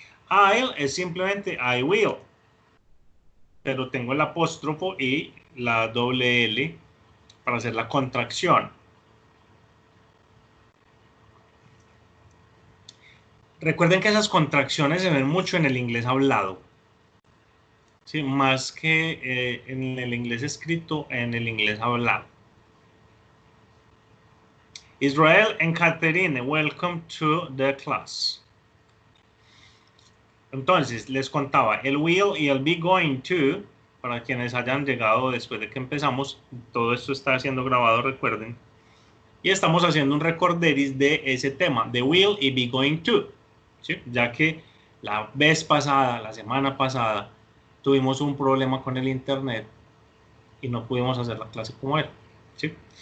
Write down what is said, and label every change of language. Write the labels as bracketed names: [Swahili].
[Spanish] I'll es simplemente I will, pero tengo el apóstrofo y la doble L para hacer la contracción. Recuerden que esas contracciones se ven mucho en el inglés hablado, ¿sí? Más que en el inglés escrito, en el inglés hablado. [English] Israel and Catherine, welcome to the class. [Spanish] Entonces, les contaba, el will y el be going to, para quienes hayan llegado después de que empezamos, todo esto está siendo grabado, recuerden. Y estamos haciendo un recorderis de ese tema, de will y be going to, ¿sí? Ya que la vez pasada, la semana pasada, tuvimos un problema con el internet y no pudimos hacer la clase como era, ¿sí?